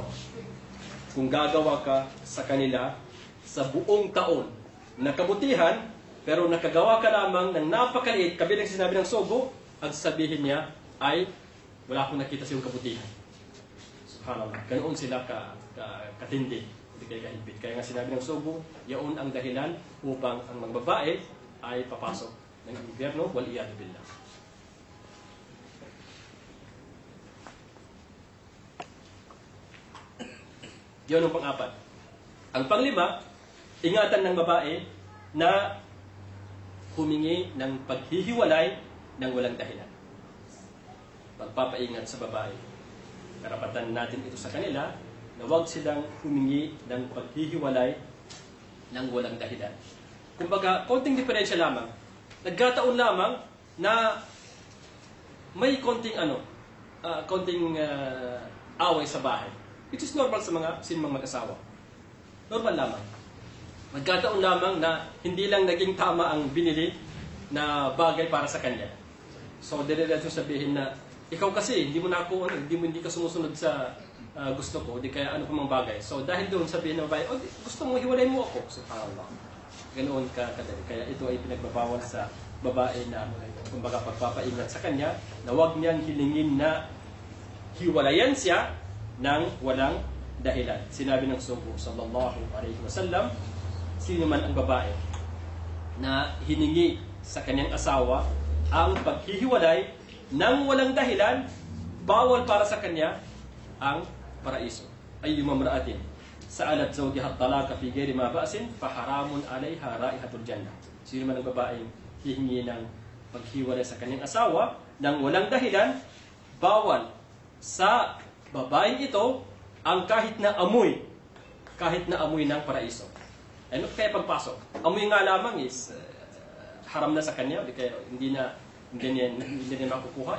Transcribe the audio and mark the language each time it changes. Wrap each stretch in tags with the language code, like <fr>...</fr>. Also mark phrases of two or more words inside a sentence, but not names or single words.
<tl>Kung gagawa ka sa kanila sa buong taon na kabutihan, pero nakagawa ka lamang ng napakaliit, kabilang sinabi ng sugo, ang sabihin niya ay, wala akong nakita sa iyong kabutihan. Subhanallah. Ganoon sila katindi. Hindi kayo kahigpit. Kaya nga sinabi ng sugo, yaon ang dahilan upang ang mga babae ay papasok ng gobyerno,</tl> <ar>والعياذ بالله.</ar> <tl>Yun ang pang-apat. Ang pang-lima, ingatan ng babae na humingi ng paghihiwalay ng walang dahilan. Pagpapaingat sa babae. Karapatan natin ito sa kanila na huwag silang humingi ng paghihiwalay ng walang dahilan. Kumbaga, konting diferensya lamang. Nagkataon lamang na may konting away sa bahay.</tl> <en>It is normal</en> <tl>sa mga sinumang mag-asawa. Normal lamang. Nagkataon lamang na hindi lang naging tama ang binili na bagay para sa kanya. So, diretso sabihin na, ikaw kasi, hindi ka sumusunod sa gusto ko, di kaya ano pa mang bagay. So, dahil doon sabihin ng babae, gusto mo, hiwalay mo ako. Subhanallah. Ganoon ka kadali. Kaya ito ay pinagbabawal sa babae na, kumbaga, pagpapaingat sa kanya, na huwag niyang hilingin na hiwalayan siya ng walang dahilan. Sinabi ng sugo,</tl> <ar>صلى الله عليه وسلم,</ar> <tl>sino man ang babae na hiningi sa kanyang asawa ang paghihiwalay ng walang dahilan, bawal para sa kanya ang paraiso.</tl> <ar>أيما امرأة سألت زوجها الطلاق في غير ما بأس فحرام عليها رائحة الجنة.</ar> <tl>Sino man ang babaeng hihingi ng paghiwalay sa kanyang asawa ng walang dahilan, bawal sa babaeng ito ang kahit na amoy ng paraiso. Ano kaya pagpasok? Amoy nga lamang is haram na sa kanya, kaya hindi niya makukuha.</tl>